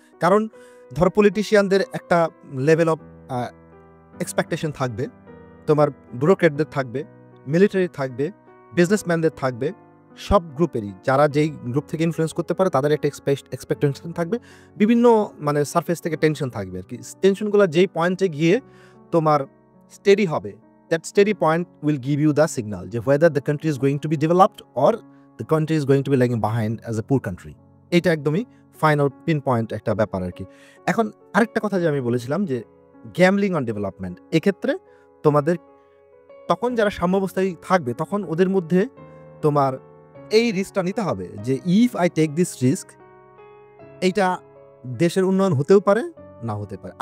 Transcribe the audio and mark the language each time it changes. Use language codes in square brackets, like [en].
[bn] কারণ ধর পলিটিশিয়ানদের একটা লেভেল অফ এক্সপেকটেশন থাকবে, তোমার ব্যুরোক্রেটদের থাকবে, মিলিটারি থাকবে, বিজনেসম্যানদের থাকবে, সব গ্রুপেরই যারা যেই গ্রুপ থেকে ইনফ্লুয়েন্স করতে পারে তাদের একটা এক্সপেকটেশন থাকবে, বিভিন্ন মানে সারফেস থেকে টেনশন থাকবে আর কি। টেনশনগুলো যেই পয়েন্টে গিয়ে তোমার স্টেডি হবে, [en] That steady point will give you the signal যে whether the country is going to be developed or the country is going to be lagging behind as a poor country। [bn] এটা একদমই ফাইনাল পিন পয়েন্ট একটা ব্যাপার আর কি। এখন আরেকটা কথা যে আমি বলেছিলাম যে গ্যামলিং অন ডেভেলপমেন্ট, এক্ষেত্রে তোমাদের তখন যারা সাম্যাবস্থায় থাকবে তখন ওদের মধ্যে তোমার এই রিস্কটা নিতে হবে যে [en] if I take this risk, [bn] এইটা দেশের উন্নয়ন হতেও পারে না হতে পারে।